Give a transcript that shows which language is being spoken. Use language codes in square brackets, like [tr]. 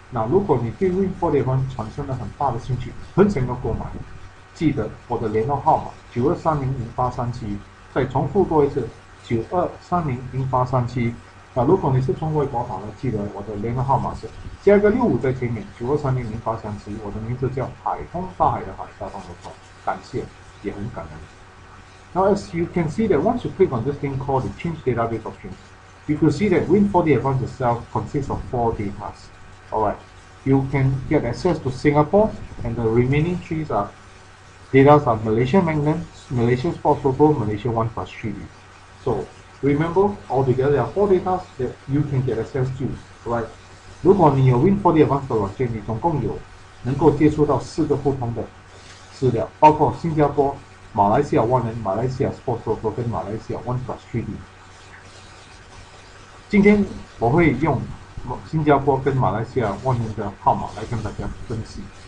[zh] 那如果你对 Win4D Advance 产生了很大的兴趣，很想要购买，记得我的联络号码92300837，再重复多一次92300837。那如果你是从外国打来，记得我的联络号码是加一个65在前面92300837。我的名字叫海通，大海的海，大通的通。感谢，也很感恩。 [en] Now, as you can see that once you click on this thing called the Change Database options, you can see that Win4D Advance itself consists of 4 data. Alright, you can get access to Singapore, and the remaining 3 data are Malaysia Magnum, Malaysia Sports Logo, Malaysia 1+3D. So remember, altogether there are 4 data that you can get access to. Alright, 如果你有 Win4D Advance 的软件，你总共有 [zh] 能够接触到4个不同的资料，包括新加坡、马来西亚万能、马来西亚 Sports Logo 跟马来西亚 One+3D。今天我会用新加坡跟马来西亚万能的号码来跟大家分享。